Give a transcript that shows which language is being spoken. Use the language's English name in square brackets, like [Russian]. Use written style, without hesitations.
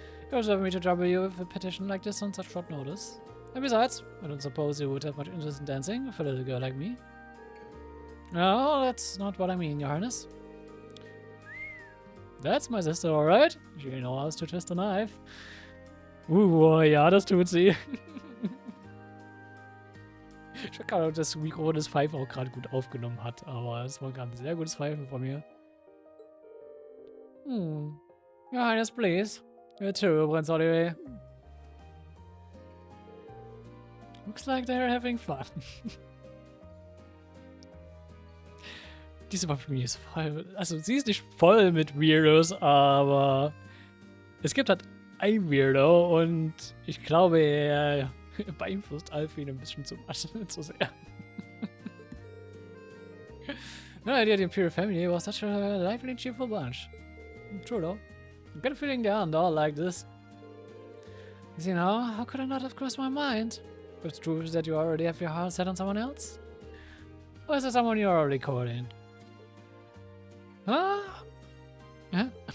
[English] It was of me to trouble you with a petition like this on such short notice. And besides, I don't suppose you would have much interest in dancing for a little girl like me. No, that's not what I mean, Your Highness. That's my sister, alright? She knows how to twist a knife. [German] Ja, das tut sie. Ich weiß gar nicht, ob das Mikro des Pfeifen auch gerade gut aufgenommen hat, aber es war gerade ein sehr gutes Pfeifen von mir. [English] Your Highness, please. You too, Prince Olivier. Looks like they're having fun. [German] Diese Familie ist voll. Also, sie ist nicht voll mit Weirdos, aber es gibt halt ein Weirdo und ich glaube, er beeinflusst Alphine ein bisschen zu sehr. [English] No idea the Imperial family was such a lively and cheerful bunch. True though. I get a feeling they aren't all like this. You know, how could I not have crossed my mind? If it's true that you already have your heart set on someone else? Or is there someone you're already courting? Huh? Huh?